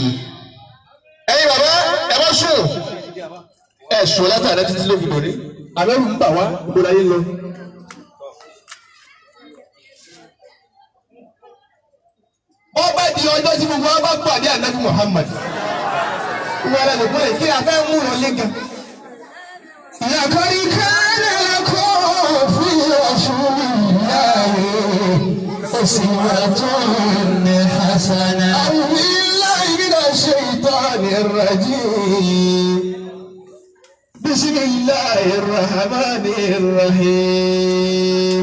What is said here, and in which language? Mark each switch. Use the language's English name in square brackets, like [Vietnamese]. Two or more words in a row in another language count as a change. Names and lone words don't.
[Yoruba] ẹ̀yin bàbá ẹ má sùn ẹ sùn látàrí títí ló fi dòní àbẹ̀rù ń bà wá gbogbo láyé lọ. wọ́n bá di ọjọ́ tí gbogbo wọn bá pàdé ànábì Muhammad wọ́n lẹ́nu kúlẹ̀ kí a fẹ́ mú lọ lẹ́gàn. [Arabic] لقد كان لكم في رسول الله أسوة حسنة. أعوذ بالله من الشيطان الرجيم بسم الله الرحمن الرحيم